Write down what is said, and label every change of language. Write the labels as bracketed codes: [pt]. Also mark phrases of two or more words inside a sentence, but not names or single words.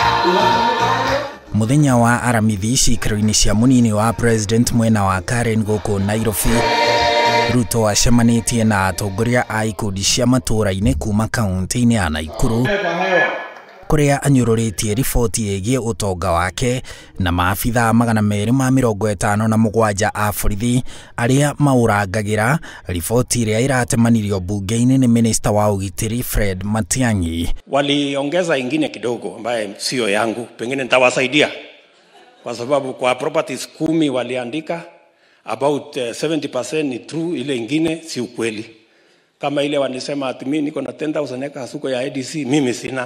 [ki] Muthenya wa aramithi cikaro-ini cia munini wa president mwena wa Karen guku Nairobi, Ruto acemanitie na atongoria a ikundi cia matura-ini kuma kaunti-ini ya Nakuru, kuria anyururitie riboti igie utonga wake na maabitha 257 a borithi aria maurangagira riboti iria iratemanirio bunge-ini ni minister wa ugitiri Fred Matiang'i. [sw] Waliongeza ingine kidogo ambaye sio yangu, pengine nitawasaidia kwa sababu kwa properties 10 waliandika about 70% ni true, ile ingine si ukweli. Kama ile wanisema ati mimi niko na 10,000 acres huko ya ADC, mimi sina.